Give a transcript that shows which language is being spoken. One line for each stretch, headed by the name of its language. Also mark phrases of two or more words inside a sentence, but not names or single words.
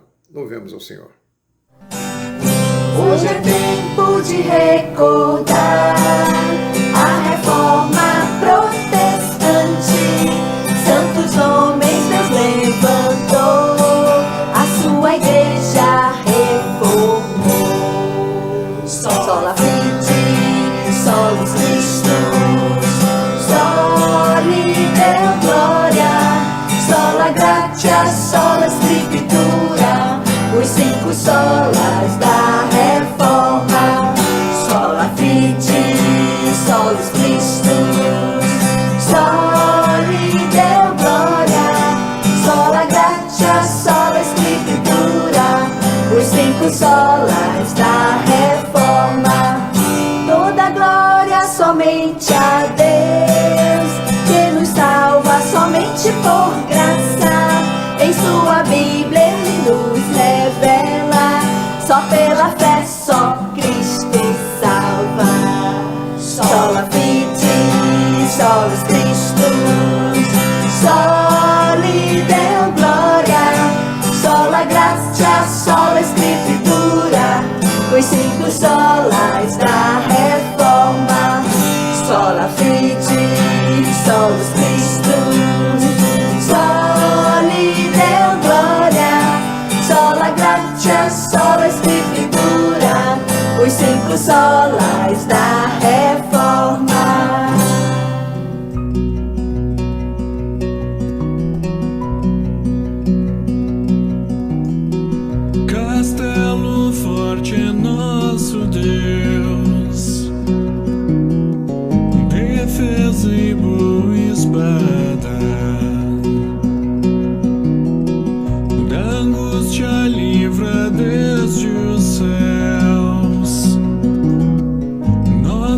Portuguese: Louvemos ao Senhor. Hoje é tempo de recordar a reforma protestante. Santos homens Deus levantou, a sua igreja reformou.
Latin: Sola Fide, solos Christus, soli Deo gloria, sola gratia, sola scriptura,
Portuguese: os 5 solas da reforma.
Latin: Sola Fide, solos Christus, soli Deo gloria, sola gratia, sola scriptura,
Portuguese: os 5 solas da reforma. Toda glória somente a Deus, que nos salva somente por graça. Em sua Bíblia Ele nos revela, só pela fé, só Cristo salva.
Latin: Sola Fide, solos Christus, soli Deo gloria, sola gratia, sola scriptura,
Portuguese: os 5 solas da reforma.
Latin: Sola Fide, solos Christus, soli Deo gloria, sola gratia, sola scriptura,
Portuguese: os 5 solas da reforma. Castelo forte é nosso Deus, defesa e boa espada, da angústia livra desde os céus,